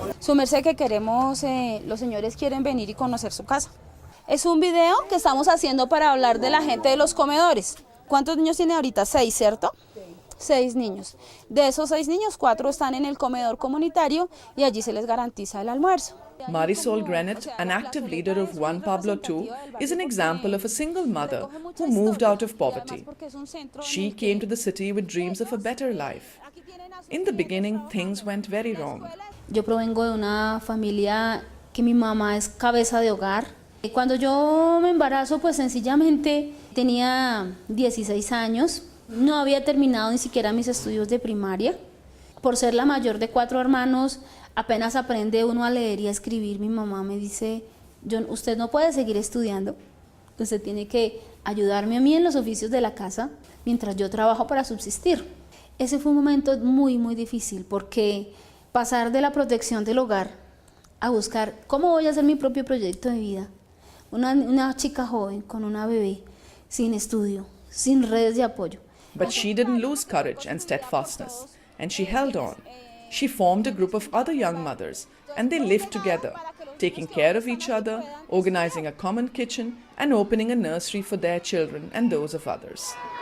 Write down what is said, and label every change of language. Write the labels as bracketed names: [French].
[Spanish] Su merced que queremos, los señores quieren venir y conocer su casa. Es un video que estamos haciendo para hablar de la gente de los comedores. ¿Cuántos niños tiene ahorita? 6, ¿cierto? 6 niños. De esos 6 niños, 4 están en el comedor comunitario y allí se les garantiza el almuerzo. [English] Marisol Grenet, an active leader of Juan Pablo II, is an example of a single mother who moved out of poverty. She came to the city with dreams of a better life. In the beginning, things went very wrong. [Spanish] Yo provengo de una familia que mi mamá es cabeza de hogar. Cuando yo me embarazo, pues sencillamente tenía 16 años. No había terminado ni siquiera mis estudios de primaria. Por ser la mayor de 4 hermanos, Apenas aprende uno a leer y a escribir, mi mamá me dice, John, usted no puede seguir estudiando, usted tiene que ayudarme a mí en los oficios de la casa mientras yo trabajo para subsistir. Ese fue un momento muy, muy difícil porque pasar de la protección del hogar a buscar cómo voy a hacer mi propio proyecto de vida. Una chica joven con una bebé, sin estudio, sin redes de apoyo. [English] But she didn't lose courage and steadfastness, and she held on. She formed a group of other young mothers, and they lived together, taking care of each other, organizing a common kitchen, and opening a nursery for their children and those of others.